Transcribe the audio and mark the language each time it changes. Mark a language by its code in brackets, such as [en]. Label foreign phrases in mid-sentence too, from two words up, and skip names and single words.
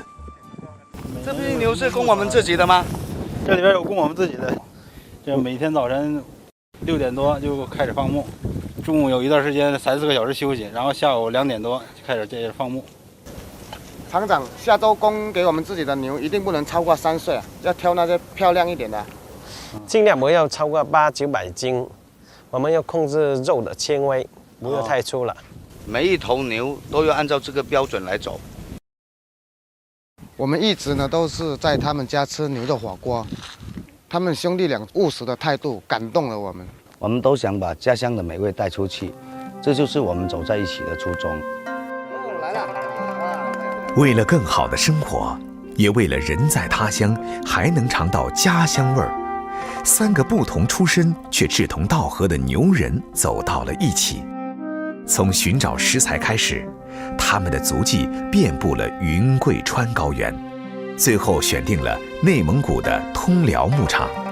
[zh] 這批牛是供我們自己的嗎？這裡邊有供我們自己的，就每天早晨6點多就開始放牧，中午有一段時間3-4個小時休息，然後下午2點多就開始接着放牧。廠長，下周供給我們自己的牛一定不能超過3歲，要挑那些漂亮一點的。盡量不要超過800-900斤，我們要控制肉的纖維，不要太粗了。每一頭牛都要按照這個標準來走。我們一直呢都是在他們家吃牛肉火鍋，他們兄弟倆務實的態度感動了我們。我們都想把家鄉的美味帶出去，這就是我們走在一起的初衷。來了。為了更好的生活，也為了人在他鄉還能嘗到家鄉味兒，3個不同出身卻志同道合的牛人走到了一起。從尋找食材開始，他們的足跡遍佈了雲貴川高原，最後選定了內蒙古的通遼牧場。